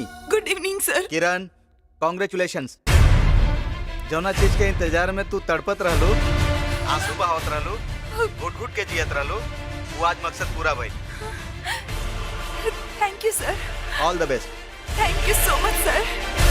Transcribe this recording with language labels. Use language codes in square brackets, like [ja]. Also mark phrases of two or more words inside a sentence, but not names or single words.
[en] good evening sir. किरण, कांग्रेचुलेशंस। [bho] जौना चीज के इंतजार में तू तड़पत रहलू, आंसू बहावत रहलू, घुट घुट के जियत रहलू, वो आज मकसद पूरा भइल। [en] thank you sir. all the best. thank you so much sir.